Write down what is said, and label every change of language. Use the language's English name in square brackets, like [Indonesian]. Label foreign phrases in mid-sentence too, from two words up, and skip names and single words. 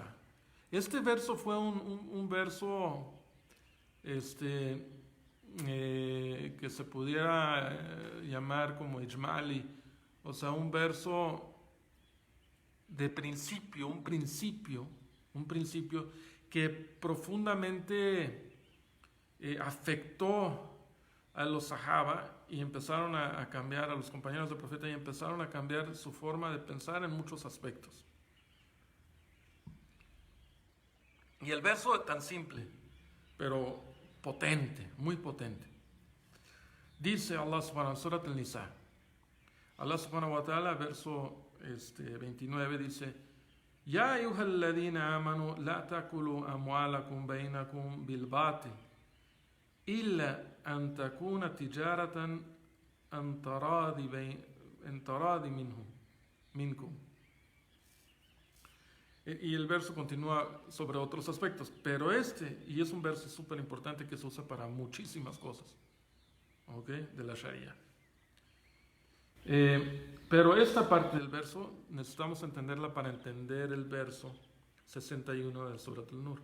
[Spanish] Este verso fue un verso que se pudiera llamar como ijmali, o sea, un verso de principio, un principio que profundamente afectó a los sahaba y empezaron a cambiar, a los compañeros del profeta, y empezaron a cambiar su forma de pensar en muchos aspectos. Y el verso es tan simple, pero potente, muy potente. [Arabic] Dice الله سبحانه وتعالى, Surat al-Nisa, الله سبحانه وتعالى, [Spanish] verso 29, dice: [Arabic] يا أيها الذين آمنوا لا تأكلوا أموالكم بينكم بالباطل إلا أن تكون تجارة عن تراض منكم. [Spanish] Y el verso continúa sobre otros aspectos, pero y es un verso súper importante que se usa para muchísimas cosas, ¿ok?, de la Sharia. Pero esta parte del verso necesitamos entenderla para entender el verso 61 de Surat al-Nur.